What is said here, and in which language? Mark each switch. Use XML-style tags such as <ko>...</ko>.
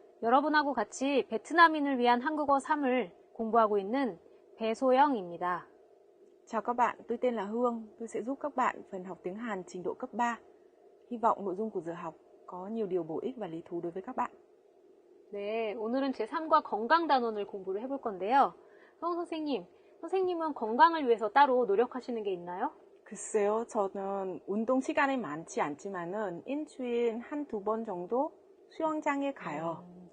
<ko>여러분하고 같이 베트남인을 위한 한국어 3을 공부하고 있는 배소영입니다.</ko> <vi>Chào các bạn, tôi tên là Hương. Tôi sẽ giúp các bạn phần học tiếng Hàn trình độ cấp 3. Hy vọng nội dung của giờ học có nhiều điều bổ ích và lý thú đối với các bạn.</vi> <ko>네, 오늘은 제3과 건강 단원을 공부를 해볼 건데요. 선생님은 건강을 위해서 따로 노력하시는 게 있나요? 글쎄요, 저는 운동 시간이 많지 않지만은 일주일에 한두 번 정도 수영장에 가요.</ko>